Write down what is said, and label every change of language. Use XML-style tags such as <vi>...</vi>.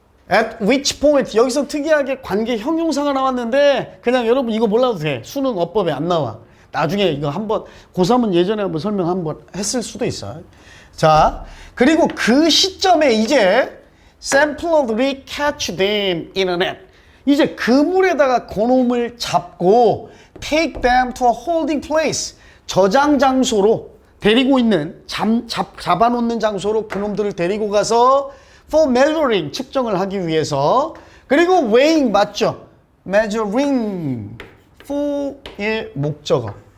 <en>At which point</en> <ko>여기서 특이하게 관계 형용사가 나왔는데 그냥 여러분 이거 몰라도 돼. 수능 어법에 안 나와. 나중에 이거 한번 고3은 예전에 한번 설명 한번 했을 수도 있어. 자 그리고 그 시점에 이제 sampler들이</ko> <en>catch them in a net.</en> <ko>이제 그물에다가 그놈을 잡고</ko> <en>take them to a holding place.</en> <ko>저장 장소로 데리고 있는 잡아놓는 장소로 그놈들을 데리고 가서</ko> <en>for measuring</en> <ko>측정을 하기 위해서. 그리고</ko> <en>weighing</en> <ko>맞죠? measuring for의 목적어.</ko>